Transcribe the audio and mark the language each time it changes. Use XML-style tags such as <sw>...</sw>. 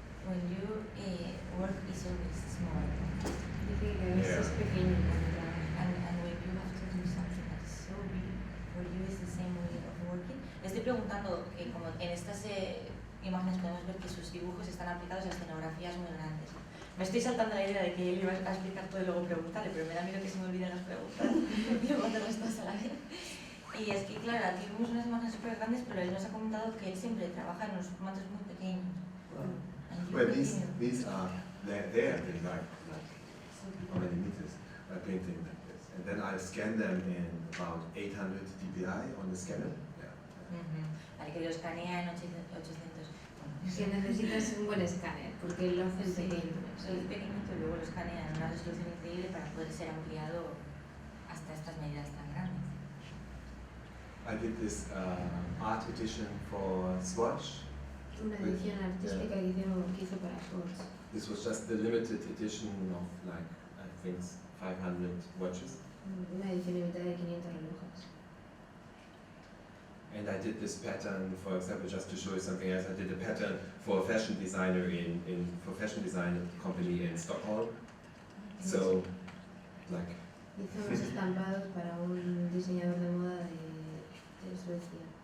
<en>When you work is always small.</en> <es>Dice que a veces es pequeño cuando trabaja.</es> <en>And when you have to do something that's so big, for you is the same way of working.</en> <es>Le estoy preguntando que como en estas imágenes podemos ver que sus dibujos están aplicados a escenografías muy grandes. Me estoy saltando la idea de que él iba a explicar todo y luego preguntarle, pero me da miedo que se me olviden las preguntas y luego hacerlas todas a la vez. Y es que, claro, aquí vemos unas imágenes súper grandes, pero él nos ha comentado que él siempre trabaja en unos formatos muy pequeños.</es> <en>Well, these are they're like how many meters by painting like this, and then I scan them in about 800 dpi on the scanner.</en> <es>Vale, que lo escanea en 800. Que necesitas un buen escáner, porque lo hacen pequeño. Es pequeñito y luego lo escanea en una resolución increíble para poder ser ampliado hasta estas medidas tan grandes.</es> <en>I did this art edition for Swatch.</en> <es>Una edición artística que hizo para Swatch.</es> <en>This was just the limited edition of like, I think 500 watches.</en> <es>Una edición limitada de 500 relojes.</es> <en>And I did this pattern, for example, just to show you something else. I did a pattern for a fashion designer for fashion design company in Stockholm. So, like.</en> <es>Hizo unos estampados para un diseñador de moda de Suecia.</es>